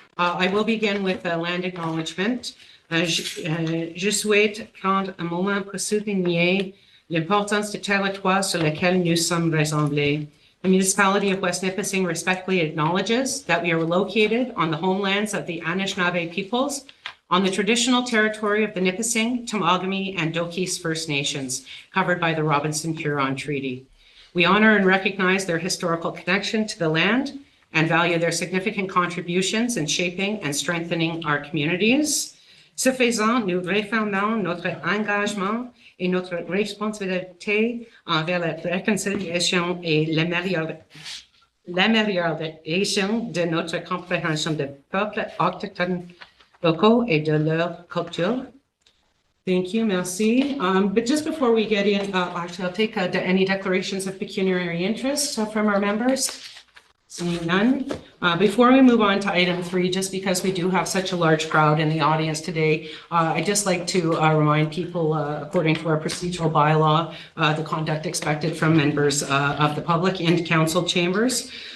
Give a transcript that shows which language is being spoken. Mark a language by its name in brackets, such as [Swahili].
[English] I will begin with a land acknowledgement. [French] Je souhaite prendre un moment pour souligner l'importance du territoire sur lequel nous sommes rassemblés. [English] The municipality of West Nipissing respectfully acknowledges that we are located on the homelands of the Anishinaabe peoples, on the traditional territory of the Nipissing, Temagami, and Dokis First Nations, covered by the Robinson-Huron Treaty. We honor and recognize their historical connection to the land and value their significant contributions in shaping and strengthening our communities. [French] Ce faisant, nous réaffirmons notre engagement et notre responsabilité envers la réconciliation et l'amélioration de notre compréhension des peuples autochtones locaux et de leur culture. [English] Thank you, merci. But just before we get in, actually, I'll take any declarations of pecuniary interest from our members. Seeing none. Before we move on to item 3, just because we do have such a large crowd in the audience today, I'd just like to remind people, according to our procedural bylaw, the conduct expected from members of the public in council chambers.